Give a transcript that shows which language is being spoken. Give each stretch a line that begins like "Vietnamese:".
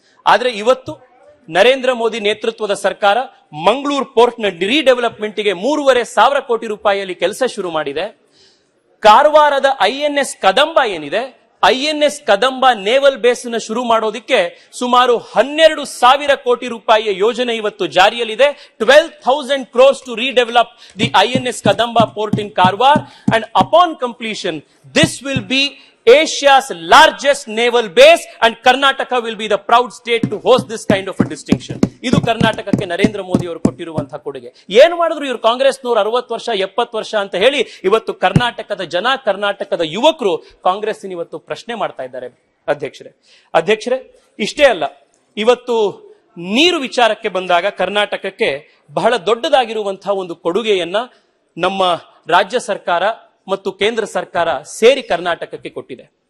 Kannada: ಆದ್ರೆ ಇವತ್ತು ನರೇಂದ್ರ ಮೋದಿ ನೇತೃತ್ವದ ಸರ್ಕಾರ ಮಂಗಳೂರು ಪೋರ್ಟ್ ನ ರೀಡೆವಲಪ್ಮೆಂಟ್ಗೆ 3,500 ಕೋಟಿ ರೂಪಾಯಿಯಲ್ಲಿ ಕೆಲಸ ಶುರು ಮಾಡಿದೆ। ಕಾರವಾರದ INS ಕದಂಬ ಏನಿದೆ, INS ಕದಂಬ ನೇವಲ್ ಬೇಸ್ ನ ಶುರು ಮಾಡೋದಕ್ಕೆ ಸುಮಾರು 12,000 ಕೋಟಿ ರೂಪಾಯಿಯ ಯೋಜನೆ ಇವತ್ತು ಜಾರಿಯಲ್ಲಿದೆ।
English: 12,000 crores to redevelop the INS Kadamba port in Karwar, and upon completion this will be Asia's largest naval base and Karnataka will be the proud state to host this kind of a distinction.
Kannada: ಇದು ಕರ್ನಾಟಕಕ್ಕೆ ನರೇಂದ್ರ ಮೋದಿ ಅವರು ಕೊಟ್ಟಿರುವಂತಹ ಕೊಡುಗೆ। ಏನು ಮಾಡಿದ್ರು ಇವರು ಕಾಂಗ್ರೆಸ್ನವರು 60 ವರ್ಷ 70 ವರ್ಷ ಅಂತ ಹೇಳಿ ಇವತ್ತು ಕರ್ನಾಟಕದ ಜನ, ಕರ್ನಾಟಕದ ಯುವಕರು ಕಾಂಗ್ರೆಸ್ಸಿನ ಇವತ್ತು ಪ್ರಶ್ನೆ ಮಾಡ್ತಾ ಇದ್ದಾರೆ ಅಧ್ಯಕ್ಷರೇ, ಇಷ್ಟೇ ಅಲ್ಲ, ಇವತ್ತು ನೀರು ವಿಚಾರಕ್ಕೆ ಬಂದಾಗ ಕರ್ನಾಟಕಕ್ಕೆ ಬಹಳ ದೊಡ್ಡದಾಗಿರುವಂತಹ ಒಂದು ಕೊಡುಗೆಯನ್ನ ನಮ್ಮ ರಾಜ್ಯ ಸರ್ಕಾರ ಮತ್ತು ಕೇಂದ್ರ ಸರ್ಕಾರ ಸೇರಿ ಕರ್ನಾಟಕಕ್ಕೆ ಕೊಟ್ಟಿದೆ।